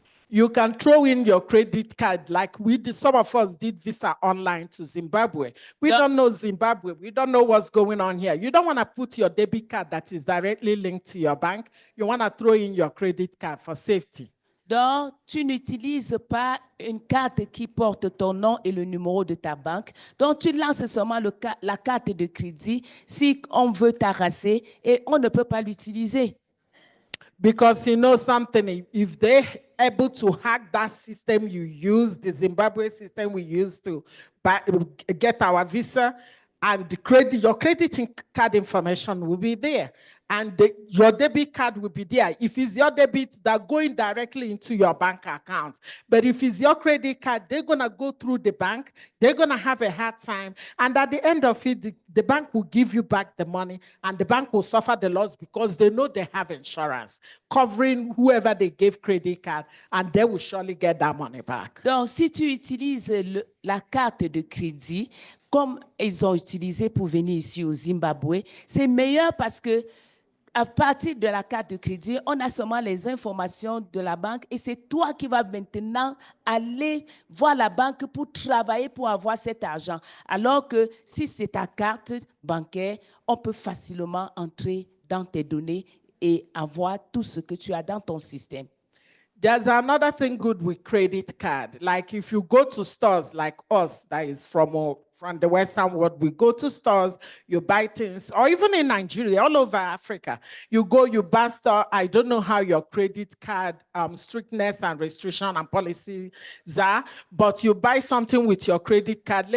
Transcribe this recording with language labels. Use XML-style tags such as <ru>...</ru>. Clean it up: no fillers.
<en>you can throw in your credit card like we did. Some of us did Visa online to Zimbabwe. We don't know Zimbabwe. We don't know what's going on here. You don't want to put your debit card that is directly linked to your bank. You want to throw in your credit card for safety.</en> <fr>Donc, tu n'utilises pas une carte qui porte ton nom et le numéro de ta banque. Donc, tu lances seulement la carte de crédit si on veut t'arraser et on ne peut pas l'utiliser.</fr> <en>Because you know something, if they're able to hack that system you use, the Zimbabwe system we use to get our visa, and your credit card information will be there. and your debit card will be there. If it's your debit, they're going directly into your bank account. But if it's your credit card, they're going to go through the bank. They're going to have a hard time. And at the end of it, the bank will give you back the money, and the bank will suffer the loss because they know they have insurance covering whoever they gave credit card, and they will surely get that money back.</en> <fr>Donc, si tu utilises la carte de crédit, comme ils ont utilisé pour venir ici au Zimbabwe, c'est meilleur parce que à partir de la carte de crédit, on a seulement les informations de la banque et c'est toi qui vas maintenant aller voir la banque pour travailler pour avoir cet argent. Alors que si c'est ta carte bancaire, on peut facilement entrer dans tes données et avoir tout ce que tu as dans ton système.</fr> <en>There's another thing good with credit card. Like if you go to stores like us, that is from the Western world, we go to stores, you buy things, or even in Nigeria, all over Africa, you go, you buy stuff. I don't know how your credit card strictness and restriction and policies are, but you buy something with your credit card.</en>